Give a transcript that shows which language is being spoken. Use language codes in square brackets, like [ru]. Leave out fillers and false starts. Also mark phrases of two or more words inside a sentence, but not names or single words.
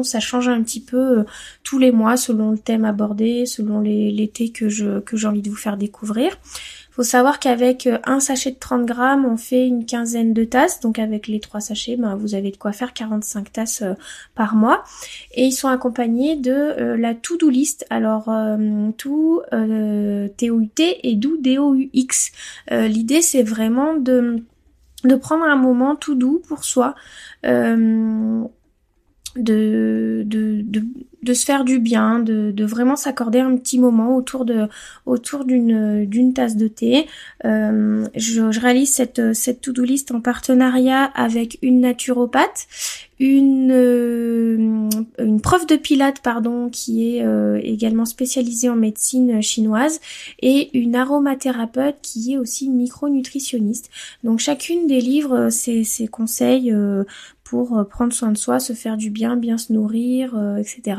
[fr] Ça change un petit peu tous les mois selon le thème abordé, selon les thés que j'ai envie de vous faire découvrir. Faut savoir qu'avec un sachet de 30 grammes, on fait une quinzaine de tasses. Donc avec les 3 sachets, vous avez de quoi faire 45 tasses par mois. Et ils sont accompagnés de la [en] to-do list. [fr] Alors to T-O-U-T et do D-O-U-X. L'idée c'est vraiment de prendre un moment tout doux pour soi. De se faire du bien, de vraiment s'accorder un petit moment autour d'une tasse de thé. Je réalise cette [en] to-do list [fr] en partenariat avec une naturopathe, une prof de pilates qui est également spécialisée en médecine chinoise, et une aromathérapeute qui est aussi micronutritionniste. Donc chacune délivre ses conseils pour prendre soin de soi, se faire du bien, bien se nourrir, etc.